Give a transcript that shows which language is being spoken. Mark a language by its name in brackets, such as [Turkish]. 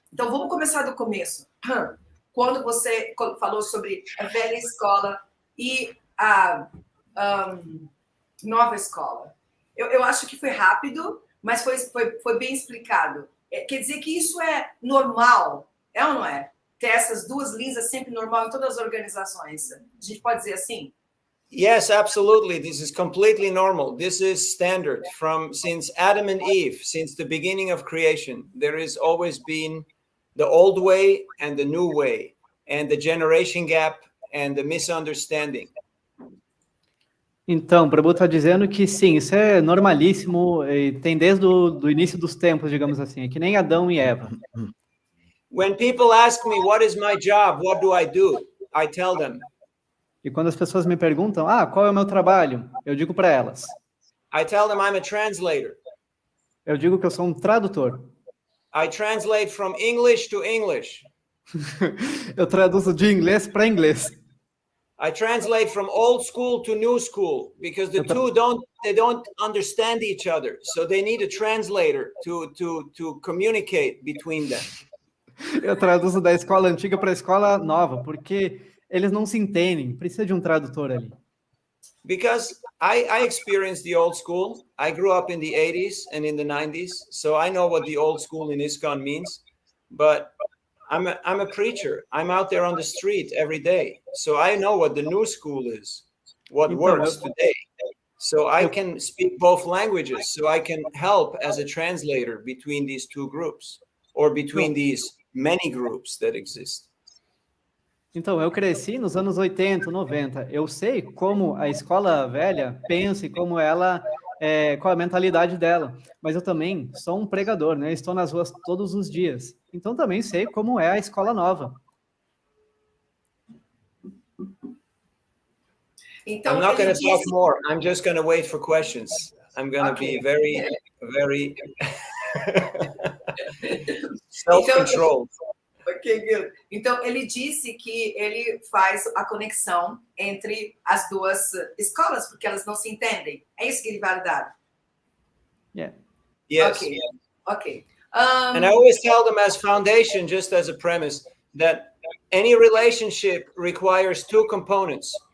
[Portuguese] Então vamos começar do começo. Quando você falou sobre a velha escola e a nova escola. Eu acho que foi rápido, mas foi bem explicado. Quer dizer que isso é normal, é ou não é? Ter essas duas linhas é sempre normal em todas as organizações. A gente pode dizer assim? [English] Yes, absolutely. This is completely normal. This is standard since Adam and Eve, since the beginning of creation. There has always been the old way and the new way, and the generation gap and the misunderstanding. [Portuguese] Então, o Prabhu está dizendo que sim, isso é normalíssimo, e tem desde o início dos tempos, digamos assim, é que nem Adão e Eva. [English] When people ask me, what is my job? What do? I tell them. [Portuguese] E quando as pessoas me perguntam, qual é o meu trabalho? Eu digo para elas. [English] I tell them I'm a translator. [Portuguese] Eu digo que eu sou um tradutor. [English] I translate from English to English. [Portuguese] Eu traduzo de inglês para inglês. [English] I translate from old school to new school because the two don't understand each other. So they need a translator to communicate between them. [Portuguese] Eu traduzo da escola antiga para a escola nova, porque eles não se entendem. Precisa de um tradutor ali. [English] Because I experienced the old school. I grew up in the 80s and in the 90s, so I know what the old school in ISKCON means. But I'm a preacher. I'm out there on the street every day, so I know what the new school is, what works today. So I can speak both languages, so I can help as a translator between these two groups or between these many groups that exist. [Portuguese] Então, eu cresci nos anos 80, 90. Eu sei como a escola velha pensa e como ela, qual a mentalidade dela. Mas eu também sou um pregador, né? Estou nas ruas todos os dias. Então, também sei como é a escola nova. Então, [English] I'm not going to [Portuguese] ele [English] talk [Portuguese] disse... [English] more. I'm just going to wait for questions. I'm going to be very, very self-controlled. Ok, good. [Portuguese] Então, ele disse que ele faz a conexão entre as duas escolas, porque elas não se entendem. É isso que ele vai dar? [English] Yeah. Yes. Ok, ok. And I always tell them as foundation, just as a premise, that any relationship requires two components.